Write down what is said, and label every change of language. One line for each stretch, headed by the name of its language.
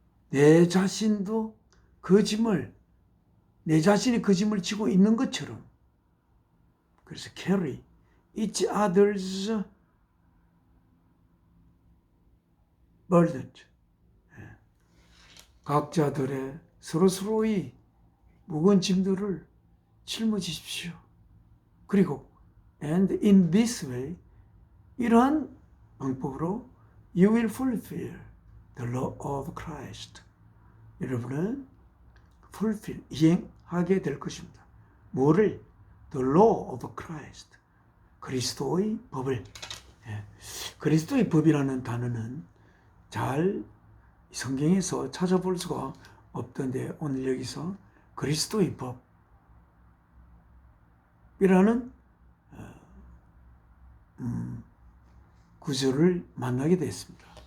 Korean: 내 자신도 그 짐을, 내 자신이 그 짐을 지고 있는 것처럼, 그래서
English: carry each other's burdens.
Korean: 각자들의 서로서로의 무거운 짐들을 짊어지십시오. 그리고
English: and in this way,
Korean: 이러한 방법으로
English: you will fulfill the law of Christ.
Korean: 여러분은 fulfill, 이행하게 될 것입니다. 뭐를?
English: The law of Christ.
Korean: 그리스도의 법을. 그리스도의 법이라는 단어는 잘 성경에서 찾아볼 수가 없던데 오늘 여기서 그리스도의 법이라는 구절을 만나게 됐습니다.